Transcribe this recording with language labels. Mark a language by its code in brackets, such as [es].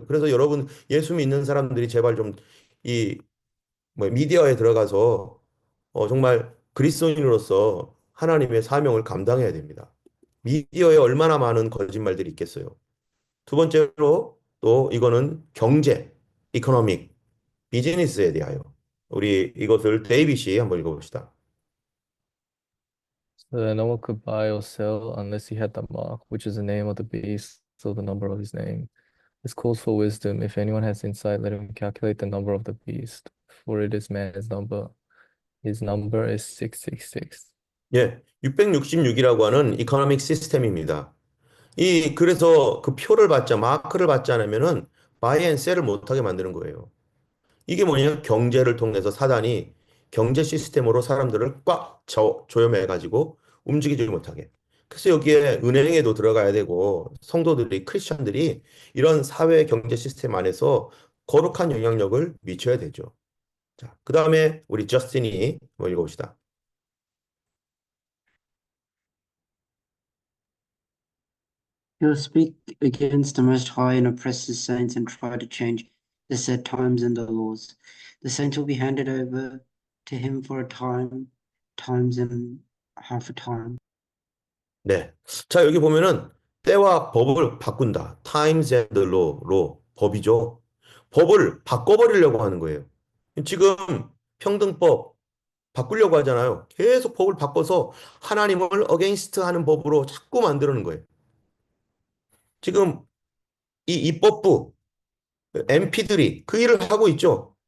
[ko] 그래서 여러분 예수 믿는 사람들이 제발 좀 이 뭐 미디어에 들어가서 정말 그리스도인으로서 하나님의 사명을 감당해야 됩니다. 미디어에 얼마나 많은 거짓말들이 있겠어요. 두 번째로 또 이거는 경제, 이코노믹, 비즈니스에 대하여 우리 이것을 데이빗이 한번 읽어봅시다. [en] So that no one could buy or sell unless he had the mark, which is the name of the beast, so the number of his name. This calls for wisdom. If anyone has insight, let him calculate the number of the beast, for it is man's number. His number is 666. [ko] 예, 666이라고 하는 이코노믹 시스템입니다. 그래서 그 표를 받자, 마크를 받지 않으면은 바이 앤 셀을 못하게 만드는 거예요. 이게 뭐냐면 경제를 통해서 사단이 경제 시스템으로 사람들을 꽉 조여매가지고 움직이지 못하게. 그래서 여기에 은행에도 들어가야 되고 성도들이, 크리스천들이 이런 사회 경제 시스템 안에서 거룩한 영향력을 미쳐야 되죠. 자, 그 다음에 우리 저스틴이 한번 읽어봅시다. [en] He will speak against the Most High and oppress his saints and try to change the set times and the laws. The saints will be handed over to him for a time, times and half a time. [ko] 네. 자, 여기 보면은 때와 법을 바꾼다. [en] Times and law, [ko] 법이죠. 법을 바꿔버리려고 하는 거예요. 지금 평등법 바꾸려고 하잖아요. 계속 법을 바꿔서 하나님을 어게인스트 하는 법으로 자꾸 만드는 거예요. 지금 이 입법부, MP들이 그 일을 하고 있죠.